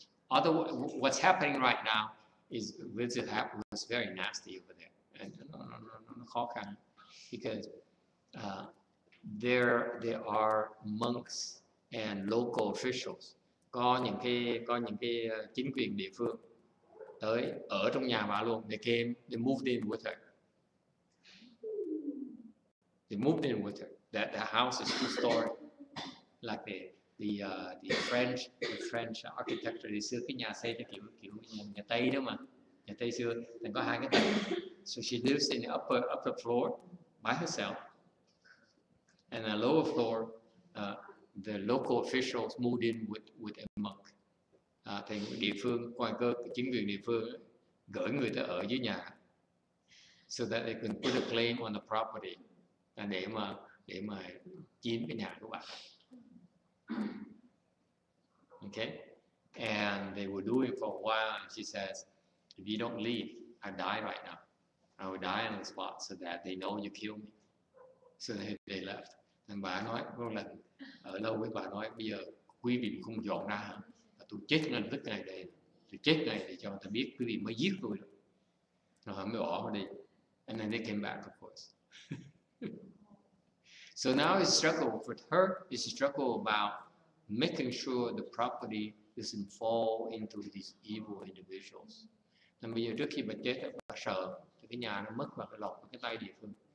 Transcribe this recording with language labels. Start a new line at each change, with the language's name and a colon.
English: Otherwise, what's happening right now is was very nasty over there, and
Vietnamese: nó khó khăn
English: because there are monks and local officials.
Vietnamese: Có những cái chính quyền địa phương tới ở trong nhà bà luôn.
English: They moved in with her. They moved in with her. That the house is 2-story, like the French architecture.
Vietnamese: Thì xưa cái nhà xây theo kiểu nhà Tây đó mà, nhà Tây xưa thì có 2 cái tầng.
English: So she lives in the upper floor by herself, and the lower floor, the local officials moved in with a monk.
Vietnamese: Thì địa phương, chính quyền địa phương gửi người ta ở dưới nhà,
English: so that they can put a claim on the property,
Vietnamese: để mà chiếm cái nhà của bạn.
English: Okay, and they were doing it for a while, and she says, if you don't leave, I die right now. I will die on the spot, so that they know you kill me. So they left.
Vietnamese: And bà nói một lần ở lâu với bà nói, bây giờ quý vị không dọn ra hả? Tôi chết ngay tức ngày đây, tôi chết ngay để cho người ta biết quý vị mới giết tôi. Rồi họ mới bỏ đi.
English: And then they came back, of course. So now it's struggle with her. It's a struggle about making sure the property doesn't fall into these evil individuals.
Vietnamese: Nên bây giờ trước khi bà chết, bà sợ thì cái nhà nó mất và cái lọt vào cái tay địa phương.